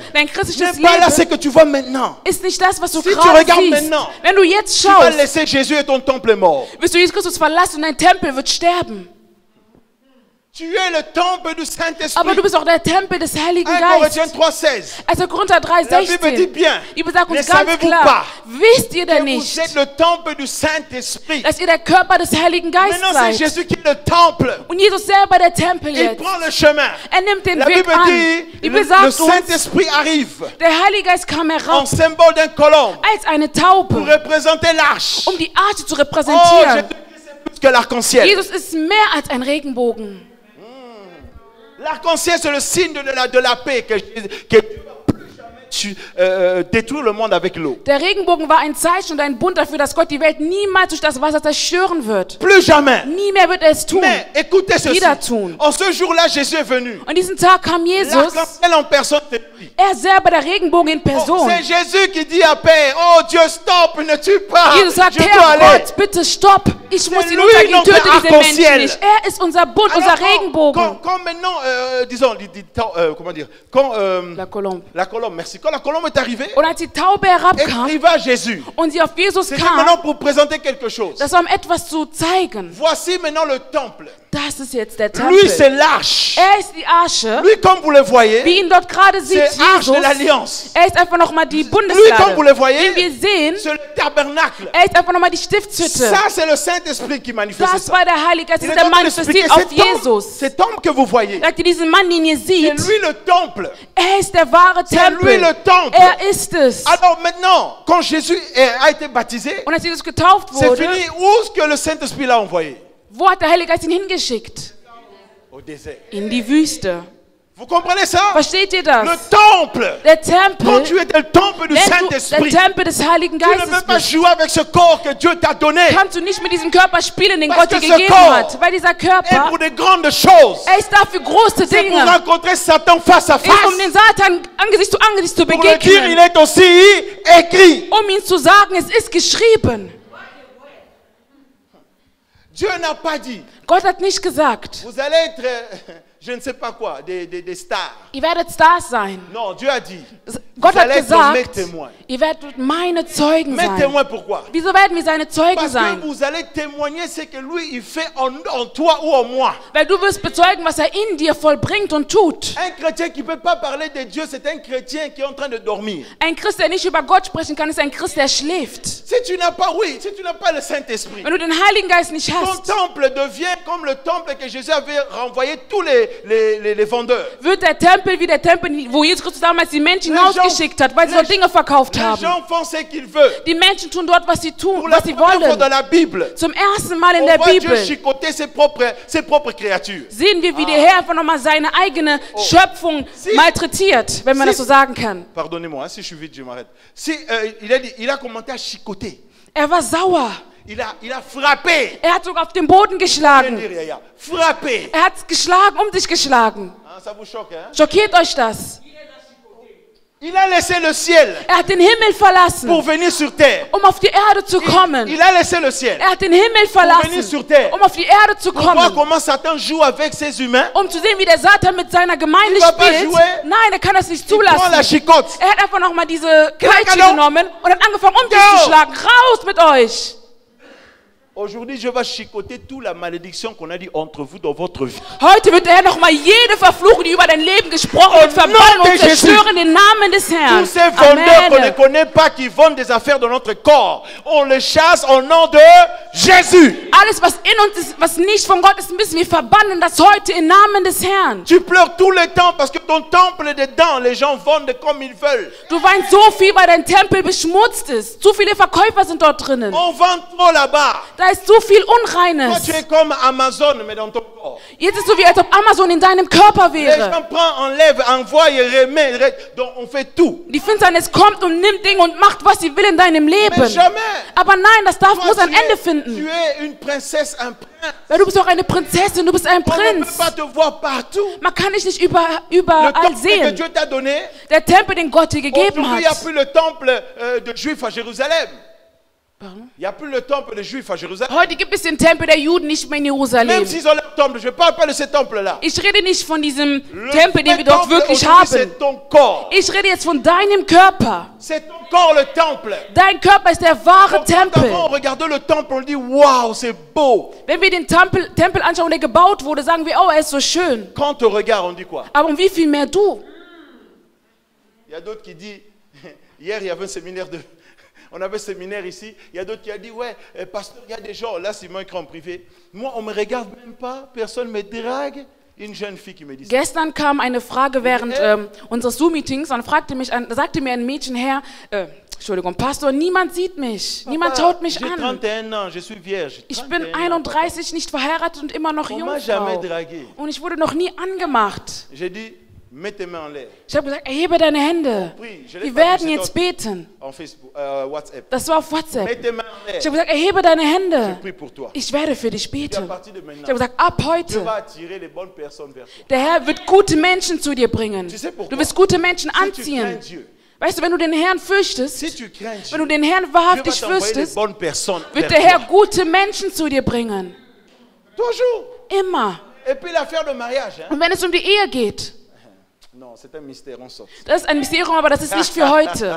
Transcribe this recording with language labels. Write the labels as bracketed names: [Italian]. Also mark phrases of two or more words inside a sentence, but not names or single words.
[German] dein [French] n'est [German] christliches [French] pas là ce [German] Leben [French] que tu vois maintenant. [German] ist nicht das, was du [French] Si tu [German] gerade [French] regardes [German] siehst. [French] maintenant, [German] Wenn du jetzt [French] Tu vas [German] schaust, [French] laisser Jésus et ton temple est mort. [German] wirst du Jesus Christus verlassen und dein Tempel wird sterben. [French] Tu es le temple du [German] Aber [French] Saint-Esprit. [German] du bist auch der Tempel des Heiligen 1 Geistes. [French] Corinthiens 3,16. [German] Also Korinther [French] La Bible dit 3,16. bien. [German] Die Bibel sagt [French] Ne [German] uns ganz [French] savez-vous [German] klar, [French] pas [German] wisst ihr denn [French] que vous [German] nicht, [French] êtes le temple du Saint-Esprit. [German] dass ihr der Körper des Heiligen Geistes [French] Maintenant, c'est [German] seid? [French] Jésus qui est le temple. [German] Und Jesus selber der Tempel [French] Il [German] jetzt. [French] prend le chemin. [German] Er nimmt den [French] La [German] Weg [French] Bible [German] an. [French] dit, [German] Die Bibel [French] le [German] sagt uns, [French] Saint-Esprit arrive [German] der Heilige Geist kam [French] en [German] herab [French] symbole d'un colombe [German] als eine [French] pour [German] Taube, [French] représenter l'arche. [German] um die Arche zu Oh, repräsentieren. [French] Jésus, c'est plus que l'arc-en-ciel. [German] Jesus ist mehr als ein Regenbogen. [French] L'arc-en-ciel, c'est le signe de la paix que détruire le monde avec l'eau. [German] Der Regenbogen war ein Zeichen und ein Bund dafür, dass Gott die Welt niemals durch das Wasser zerstören wird. [French] Plus jamais. [German] Nie mehr wird er es tun. [French] Mais écoutez ceci. [German] Wieder tun. [French] En ce jour-là, Jésus est venu. [German] Und diesen Tag kam Jesus, [French] L'arc-en-ciel en personne, c'est lui. [German] er selber der Regenbogen in Oh, Person. [French] c'est Jésus qui dit à paix, oh Dieu, stop, ne tue pas. [German] Jesus sagt, [French] Je dois [German] Herr [French] aller. [German] Gott, bitte stopp. Ich muss ihn [French] lui, [German] untergehen, [French] notre [German] töte diese Menschen [French] arc-en-ciel. [German] nicht. Er ist unser Bund, unser Regenbogen. [French] Quand maintenant, disons, comment dire, quand La colombe. la colombe, merci ainsi. Quand la colombe est arrivée, [German] Und als die Taube [French] elle [German] herabkam [French] arriva à Jésus. [German] und sie auf Jesus [French] C'était [German] kam, [French] maintenant pour présenter quelque chose. [German] das war um etwas zu zeigen. [French] Voici maintenant le temple. [German] Das ist jetzt der [French] Lui, [German] Tempel. [French] c'est l'arche. [German] Ist die Arche, [French] Lui, comme vous le voyez, [German] wie ihn dort gerade sieht, [French] c'est l'arche Jesus. de l'alliance. [German] Ist einfach nochmal die [French] Lui, comme [German] Bundeslade. [French] vous le voyez, [German] Den wir sehen, [French] c'est le tabernacle. [German] ist einfach nochmal die Stiftshütte. [French] Ça, c'est le Saint-Esprit qui manifeste [German] Das [French] ça. [German] war der Heilige Geist, [French] Il [German] das [French] est [German] ist [French] en [German] der [French] train d'expliquer [German] manifestiert auf Jesus. [French] cet homme que vous voyez. [German] Sagt ihr, diesen Mann, den ihr [French] C'est [German] seht, [French] lui le temple. [German] ist der wahre [French] C'est lui [German] Tempel. [French] le temple. [German] Ist es. [French] Alors maintenant, quand Jésus a été baptisé, [German] Und als Jesus getauft [French] c'est [German] wurde, [French] fini. Où est-ce que le Saint-Esprit l'a envoyé? [German] wo hat der Heilige Geist ihn hingeschickt? [French] Au désert. [German] In die Wüste. [French] Vous comprenez ça? [German] Versteht ihr [French] Le [German] das? [French] temple. [German] Der [French] Quand [German] Tempel, [French] tu es dans le temple du [German] wenn du der [French] Saint-Esprit, [German] Tempel des Heiligen [French] tu ne [German] Geistes [French] peux pas [German] bist, [French] jouer avec ce corps que Dieu t'a donné. [German] kannst du nicht mit diesem Körper spielen, den [French] Parce [German] Gott dir [French] que ce [German] gegeben [French] corps [German] hat. Weil dieser [French] Et [German] Körper, [French] pour des grandes choses. [German] ist dafür große [French] C'est pour [German] Dinge. [French] rencontrer Satan face à [German] Ist, um [French] face. [German] den Satan Angesicht zu Angesicht zu [French] Pour le dire, il [German] begegnen. [French] est aussi écrit. [German] Um ihm zu sagen, es ist geschrieben. [French] Dieu n'a pas dit, [German] Gott hat nicht gesagt, [French] vous allez être, je ne sais pas quoi, des stars. [German] ihr werdet Stars sein. [French] Non, Dieu a dit, [German] Gott [French] vous [German] hat [French] allez être mes [German] gesagt, [French] témoins. [German] ihr werdet meine Zeugen [French] Mes [German] sein. [French] témoins, pourquoi? [German] Wieso werden wir seine Zeugen [French] Parce que [German] sein? [French] vous allez témoigner ce que lui, il fait en toi ou en moi. [German] Weil du wirst bezeugen, was er in dir vollbringt und tut. [French] Un chrétien qui ne peut pas parler de Dieu, c'est un chrétien qui est en train de dormir. [German] Ein Christ, der nicht über Gott sprechen kann, ist ein Christ, der schläft. [French] Si tu n'as pas, oui, si tu n'as pas le Saint-Esprit, [German] Wenn du den Heiligen Geist nicht [French] ton [German] hast, [French] temple devient comme le temple que Jésus avait renvoyé tous les vendeurs. [German] wird der Tempel wie der Tempel, wo Jesus Christus damals die Menschen hinausgeschickt hat, weil sie dort Dinge verkauft [French] Les [German] haben. [French] gens font ce qu'ils veulent. [German] Die Menschen tun dort, was sie tun, [French] Pour la [German] was sie [French] première fois dans [German] wollen. [French] la Bible, [German] Zum ersten Mal in [French] on [German] der [French] voit Dieu [German] Bibel [French] chicoter ses propres créatures. [German] sehen wir, wie der Herr einfach nochmal seine eigene Schöpfung malträtiert, wenn man das so sagen kann. [French] Pardonnez-moi, hein, si je suis vite, je m'arrête. Si, il a commencé à chicoter. [German] Er war sauer. [French] Il a frappé. [German] Er hat sogar auf den Boden [French] Je viens de [German] geschlagen. [French] dire, Yaya, frappé. [German] Er hat geschlagen, um sich geschlagen. [French] Hein, ça vous choque, hein? [German] Schockiert euch das? [French] Il a laissé le ciel [German] Er hat den Himmel verlassen, [French] pour venir sur terre. [German] um auf die Erde zu kommen. [French] Il a laissé le ciel. [German] Er hat den Himmel [French] venir [German] verlassen, [French] sur terre. [German] um auf die Erde zu [French] Pour voir [German] kommen. [French] comment Satan joue avec ses humains. [German] Um zu sehen, wie der Satan mit seiner Gemeinde [French] Il va pas [German] spielt. [French] jouer. [German] Nein, er kann das nicht [French] Il prend la [German] zulassen. [French] chicote. [German] Er hat einfach nochmal diese Peitsche Hallo. genommen und hat angefangen, um dich Go. zu schlagen. Raus mit euch! [French] Aujourd'hui, je vais chicoter toute la malédiction qu'on a dit entre vous dans votre vie. [German] Heute wird der Herr nochmal jede Verfluchung, die über dein Leben gesprochen wird, [French] Au nom [German] verbannen [French] de [German] und zerstören den Namen des Herrn. [French] Tous ces vendeurs qu'on ne Amen. connaît pas, qui vendent des affaires dans notre corps, on les chasse au nom de Jésus. [German] Alles, was in uns ist, was nicht von Gott ist, müssen wir verbannen, das heute im Namen des Herrn. [French] Tu pleures tout le temps parce que ton temple est dedans, les gens vendent comme ils veulent. [German] Du weinst so viel, weil dein Tempel beschmutzt ist. Zu viele Verkäufer sind dort drinnen. [French] On vend trop là-bas. [German] Da ist so viel [French] Toi, [German] Unreines. [French] tu es comme Amazon, mais dans ton corps. [German] Jetzt ist es so, wie als ob Amazon in deinem Körper [French] Les [German] wäre. [French] gens prennent, enlèvent, envoient et remettent. Donc on fait tout. [German] Die Finsternis kommt und nimmt Dinge und macht, was sie will in deinem [French] Mais [German] Leben. [French] jamais. [German] Aber nein, das [French] Toi, [German] muss ein Ende [French] tu [German] finden. [French] es une princesse, un prince. [German] Weil du bist auch eine Prinzessin, du bist ein [French] On ne peut [German] Prinz. [French] pas te voir partout. [German] Man kann dich nicht [French] Le [German] überall [French] temple que [German] sehen. [French] Dieu t'a donné, [German] Der Tempel, den Gott dir gegeben [French] aujourd'hui, il n'y a [German] hat. [French] plus le temple de Juifs à Jérusalem. Pardon? Il n'y a plus le temple des Juifs à Jérusalem. [German] Heute gibt es den Tempel der Juden nicht mehr in [French] Même [German] Jerusalem. [French] s'ils ont leur temple, je ne parle pas de ce temple-là. [German] Ich rede nicht von diesem [French] Le [German] Tempel, den [French] vrai [German] wir dort [French] temple [German] wirklich [French] aujourd'hui, [German] haben. [French] c'est ton corps. [German] Ich rede jetzt von deinem Körper. [French] C'est ton corps le temple. [German] Dein Körper ist der wahre [French] Donc, quand [German] Tempel. [French] on regarde le temple, on dit waouh, c'est beau. [German] Wenn wir den Tempel anschauen, der gebaut wurde, sagen wir, oh, er ist so schön. [French] Quand on regarde, on dit quoi? [German] Aber um wie viel mehr du? [French] Il y a d'autres qui disent, hier il y avait un séminaire de... On avait un séminaire ici, il y a d'autres qui ont dit, ouais, pasteur, il y a des gens, là c'est moi qui en privé. Moi, on ne me regarde même pas, personne me drague. Une jeune fille qui me dit ça. [German] Gestern kam eine Frage während unseres Zoom-Meetings und sagte mir ein Mädchen, Entschuldigung, Pastor, niemand sieht mich, niemand schaut mich [French] J'ai [German] an. [French] 31 ans, je suis vierge. [German] Ich bin [French] 31 ans, [German] 31, nicht verheiratet und immer noch [French] on m'a jamais [German] Jungfrau. [French] dragué. [German] Und ich wurde noch nie angemacht. [French] J'ai dit, mets tes mains en l'air. [German] Ich habe gesagt, erhebe deine Hände. Wir werden jetzt beten. [French] En Facebook, WhatsApp. [German] Das war auf [French] Mets [German] WhatsApp. [French] tes mains en l'air. [German] Ich habe gesagt, erhebe deine [French] Je [German] Hände. [French] prie pour toi. [German] Ich werde für dich [French] Et à [German] beten. [French] partir de [German] Ich [French] maintenant, [German] habe gesagt, ab [French] Dieu [German] heute, [French] va attirer les bonnes personnes vers toi. [German] der Herr wird gute Menschen zu dir bringen. [French] Tu sais pourquoi? [German] Du wirst gute Menschen [French] Si tu crains [German] anziehen. [French] Dieu, [German] Weißt du, wenn du den Herrn fürchtest, [French] si tu crains [German] wenn du [French] Dieu, [German] den Herrn [French] Dieu va [German] wahrhaftig [French] t'envoyer les [German] fürchtest, [French] bonnes personnes [German] wird [French] vers [German] der Herr [French] toi. [German] gute Menschen zu dir bringen. [French] Toujours. [German] Immer. [French] Et puis l'affaire de mariage, hein? [German] Und wenn es um die Ehe geht, [French] Non, c'est un mystère, on saute. [German] Das ist ein Mysterium, aber das ist nicht für heute.